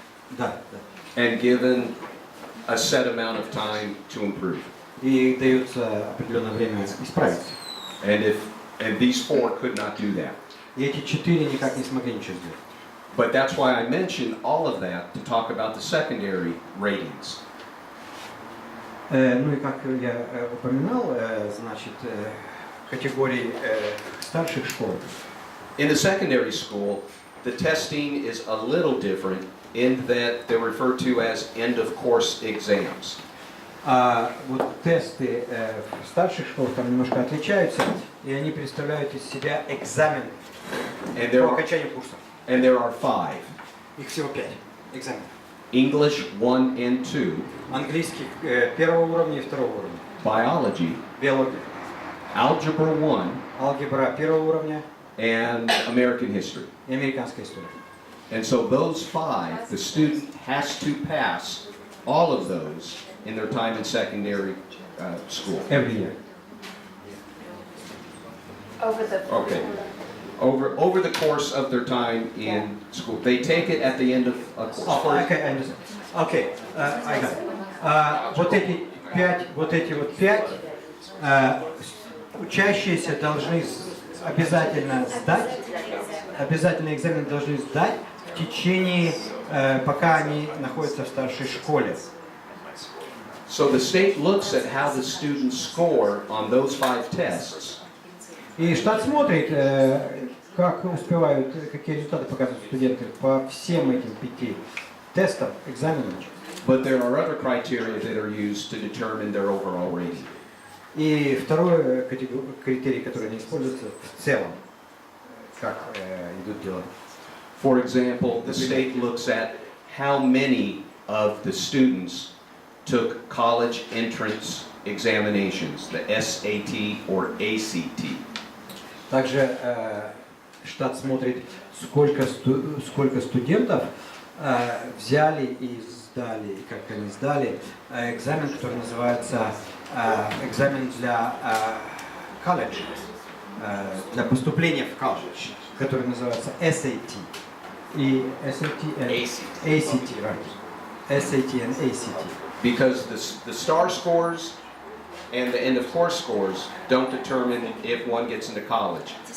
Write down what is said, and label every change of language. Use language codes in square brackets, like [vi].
[ru] Да, да. [en] And given a set amount of time to improve. [ru] И дается определенное время исправиться. [en] And these 4 could not do that. [ru] И эти 4 никак не смогли ничего сделать. [en] But that's why I mentioned all of that to talk about the secondary ratings. [ru] Ну и как я упоминал, значит, категории старших школ. [en] In the secondary school, the testing is a little different in that they're referred to as end-of-course exams. [ru] Вот тесты в старших школах там немножко отличаются, и они представляют из себя экзамен по окончанию курса. [en] And there are 5. [ru] Их всего 5 экзаменов. [en] English 1 and 2. [ru] Английский первого уровня и второго уровня. [en] Biology. [ru] Биология. [en] Algebra 1. [ru] Алгебра первого уровня. [en] And American history. [ru] И американская история. [en] And so those 5, the student has to pass all of those in their time in secondary school. Every year. Okay. Over the course of their time in school. They take it at the end of a course. Okay, I understand. Okay, I got it. [ru] Вот эти 5 учащиеся должны обязательно сдать, обязательный экзамен должны сдать в течение, пока они находятся в старшей школе. [en] So the state looks at how the students score on those 5 tests. [ru] И штат смотрит, как успевают, какие результаты показывают студенты по всем этим 5 тестам, экзаменам. [en] But there are other criteria that are used to determine their overall rating. [ru] И второй критерий, который не используется в целом, как идут дела. [en] For example, the state looks at how many of the students took college entrance examinations, the SAT or ACT. [ru] Также штат смотрит, сколько студентов взяли и сдали, и как они сдали экзамен, который называется экзамен для колледж, для поступления в колледж, который называется SAT. [en] И SAT and ACT, right? SAT and ACT. Because the STAR scores and the end of course scores don't determine if one gets into college.